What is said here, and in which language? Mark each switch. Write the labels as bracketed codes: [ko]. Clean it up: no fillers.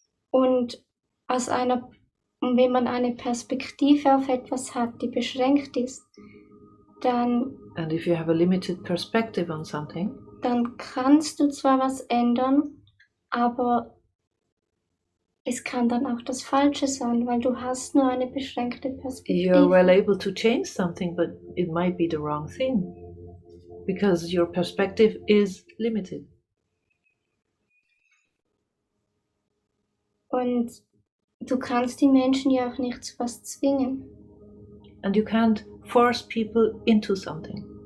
[de] Und wenn man eine Perspektive auf etwas hat, die beschränkt ist, dann [en] And if you have a limited perspective on something, [de] dann kannst du zwar was ändern, aber es kann dann auch das Falsche sein, weil du hast nur eine beschränkte Perspektive. [en] you're well able to change something, but it might be the wrong thing because your perspective is limited. [de] Und du kannst die Menschen ja auch nicht zu was zwingen. [en] And you can't force people into something.